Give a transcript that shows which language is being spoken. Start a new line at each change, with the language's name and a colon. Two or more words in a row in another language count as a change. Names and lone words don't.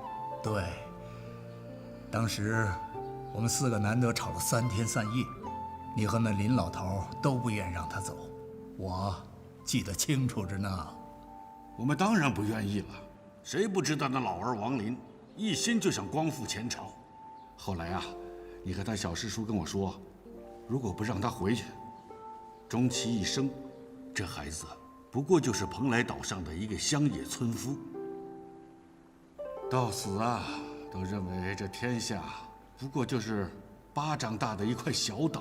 Chinese: 对，当时我们4个难得吵了3天3夜，你和那林老头都不愿让他走，我记得清楚着呢。我们当然不愿意了，誰不知道那老儿王林一心就想光復前朝。後來啊，你和他小師叔跟我說，如果不讓他回去，終其一生，這孩子不過就是蓬萊島上的一個鄉野村夫。到死啊，都認為這天下不過就是巴掌大的一塊小島。